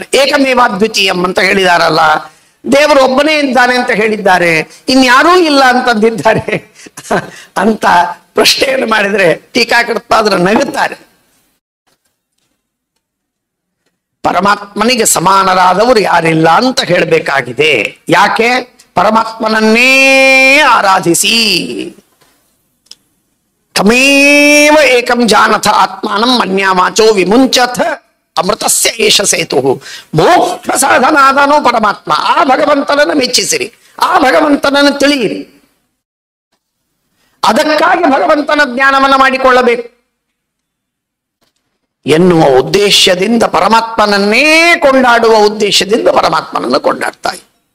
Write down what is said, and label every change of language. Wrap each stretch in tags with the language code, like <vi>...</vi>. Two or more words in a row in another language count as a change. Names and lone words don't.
<kn>ಏಕಮೇವಾದ್ವಿತೀಯಂ ಅಂತ ಹೇಳಿದಾರಲ್ಲ, ದೇವರು ಒಬ್ಬನೇ ಇದ್ದಾನೆ ಅಂತ ಹೇಳಿದ್ದಾರೆ, ಇನ್ಯಾರೂ ಇಲ್ಲ ಅಂತಂದಿದ್ದಾರೆ ಅಂತ ಪ್ರಶ್ನೆಯನ್ನು ಮಾಡಿದ್ರೆ ಟೀಕಾಕೃತ್ಪಾದರು ನಗುತ್ತಾರೆ. ಪರಮಾತ್ಮನಿಗೆ ಸಮಾನರಾದವರು ಯಾರಿಲ್ಲ ಅಂತ ಹೇಳಬೇಕಾಗಿದೆ. ಯಾಕೆ? ಪರಮಾತ್ಮನನ್ನೇ ಆರಾಧಿಸಿ.</kn> <sa>ತಮೇವ ಏಕಂ ಜಾನಥ ಆತ್ಮಾನಂ ಮನ್ಯಾವಾಚೋ ವಿಮುಂಚಥ ಅಮೃತಸ್ಯ ಏಷ ಸೇತು.</sa> <kn>ಮೋಕ್ಷ ಸಾಧನಾದನು ಪರಮಾತ್ಮ. ಆ ಭಗವಂತನನ್ನು ಮೆಚ್ಚಿಸಿರಿ, ಆ ಭಗವಂತನನ್ನು ತಿಳಿಯಿರಿ. ಅದಕ್ಕಾಗಿ ಭಗವಂತನ ಜ್ಞಾನವನ್ನು ಮಾಡಿಕೊಳ್ಳಬೇಕು ಎನ್ನುವ ಉದ್ದೇಶದಿಂದ, ಪರಮಾತ್ಮನನ್ನೇ ಕೊಂಡಾಡುವ ಉದ್ದೇಶದಿಂದ ಪರಮಾತ್ಮನನ್ನು ಕೊಂಡಾಡ್ತಾ ಇದ್ದಾರೆ.</kn>